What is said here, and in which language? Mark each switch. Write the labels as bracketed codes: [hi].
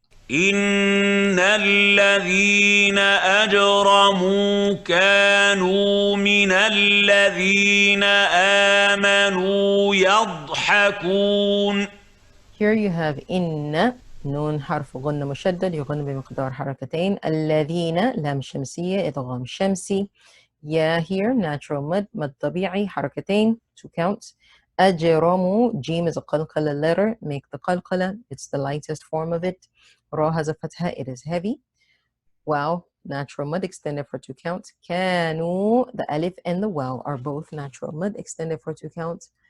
[ar] إِنَّ الَّذِينَ أَجْرَمُوا كَانُوا مِنَ الَّذِينَ آمَنُوا يَضْحَكُونَ. [en] Here you have inna, noon harf [ar] غنة مشدد يغن بمقدار حركتين. الذين لام شمسية إدغام شمسي. [en] Ya here, natural mud [ar] طبيعي حركتين, [en] 2 counts. أجرموا, jim is a qalqala letter, make the qalqala, it's the lightest form of it. Ra has a fatha, it is heavy. Waw, natural mud extended for 2 counts. كانوا, the alif and the waw are both natural mud extended for 2 counts.